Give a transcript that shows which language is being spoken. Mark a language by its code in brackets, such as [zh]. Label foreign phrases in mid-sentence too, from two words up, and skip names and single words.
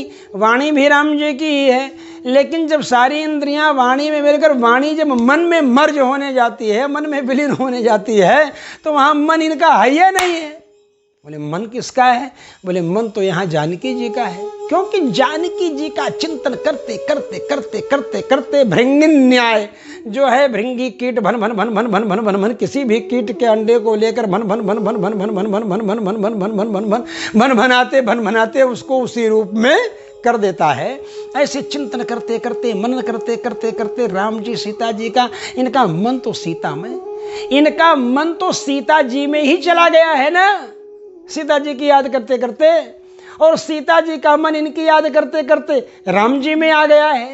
[hi] वाणी भी राम जी की ही है, लेकिन जब सारी इंद्रियां वाणी में मिलकर वाणी जब मन में मर्ज होने जाती है, मन में विलीन होने जाती है, तो वहाँ मन इनका है या नहीं है? बोले मन किसका है? बोले मन तो यहाँ जानकी जी का है, क्योंकि जानकी जी का चिंतन करते करते करते करते करते भृंगी न्याय जो है, भृंगी कीट भन भन भन भन भन भन भन भन, किसी भी कीट के अंडे को लेकर भन भन भन भन भन भन भन भन भन भन भन भन भन भन भन भन भनाते भन भनाते उसको उसी रूप में कर देता है। ऐसे चिंतन करते करते मनन करते करते करते राम जी सीता जी का, इनका मन तो सीता में, इनका मन तो सीता जी में ही चला गया है ना, सीता जी की याद करते करते। और सीता जी का मन इनकी याद करते करते राम जी में आ गया है।